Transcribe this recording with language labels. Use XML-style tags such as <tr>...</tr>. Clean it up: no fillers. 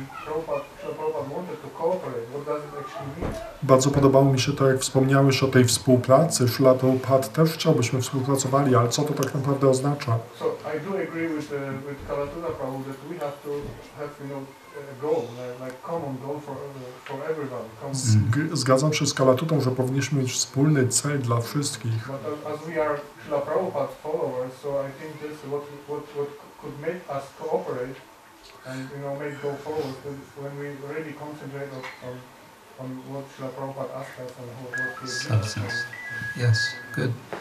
<en>Prabhupada wanted to cooperate. What does it actually mean?</en> <pl>Bardzo podobało mi się to, jak wspomniałeś o tej współpracy. Szrila Prabhupada też chciał, byśmy współpracowali, ale co to tak naprawdę oznacza?</pl> <en>So I do agree with Kalatuta Prabhu that we have to have, a goal, like common goal for everybody.</en> <pl>Zgadzam się z Kalatutą, że powinniśmy mieć wspólny cel dla wszystkich.</pl> <en>But as we are Srila Prabhupada's followers, so I think this is what could make us cooperate and make go forward when we really concentrate on what Srila Prabhupada asked us and what he Substance. Yes, good.</en>